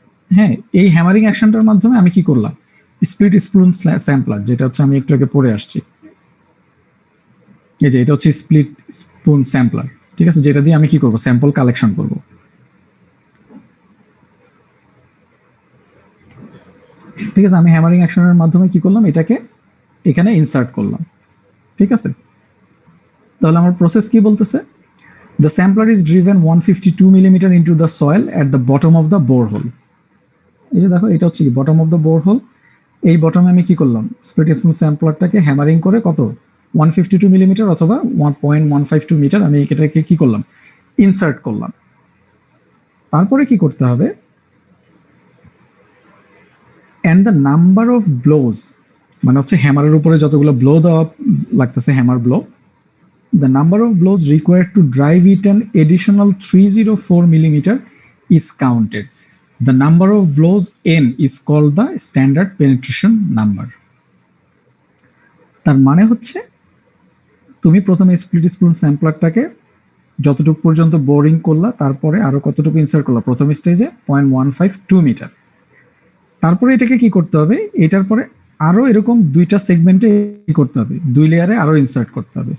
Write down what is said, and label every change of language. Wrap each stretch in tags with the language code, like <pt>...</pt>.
<bn>হ্যাঁ, এই হ্যামারিং অ্যাকশনটার মাধ্যমে আমি কি করলাম, স্প্লিট স্পুন স্যাম্পলার, যেটা হচ্ছে আমি একটু আগে পড়ে আসছি, এই যে এটা হচ্ছে স্প্লিট স্পুন স্যাম্পলার, ঠিক আছে, যেটা দিয়ে আমি কি করব, স্যাম্পল কালেকশন করব। ঠিক আছে, আমি হ্যামারিং অ্যাকশনের মাধ্যমে কি করলাম, এটাকে এখানে ইনসার্ট করলাম। ঠিক আছে, তাহলে আমার প্রসেস কি বলতেছে,</bn> <en>the sampler is driven 152 millimeter into the soil at the bottom of the borehole।</en> <bn>এই যে দেখো, এটা হচ্ছে কি বটম অফ দ্য বোরহোল। এই বটমে আমি কি করলাম, স্প্লিট স্পুন স্যাম্পলারটাকে হ্যামারিং করে কত 152 মিলিমিটার অথবা 1.152 মিটার আমি এটাকে কি করলাম, ইনসার্ট করলাম। তারপরে কি করতে হবে,</bn> <en>and the number of blows,</en> <bn>মানে হচ্ছে হ্যামারের উপরে যতগুলো ব্লো দেওয়া লাগতেছে, hammer blow,</bn> <en>the number of blows required to drive it an additional 304 millimeter is counted. The number of blows n is called the standard penetration number।</en> <bn>তার মানে হচ্ছে তুমি প্রথমে স্প্লিট স্পুন স্যাম্পলারটাকে যতটুকু পর্যন্ত বোরিং করলা, তারপরে আরো কতটুকু ইনসার্ট করলা, প্রথম স্টেজে 0.152 মিটার। তারপরে এটাকে কি করতে হবে, এটার পরে আরো এরকম দুইটা সেগমেন্টে কি করতে হবে, 2 লেয়ারে আরো ইনসার্ট করতে হবে।</bn>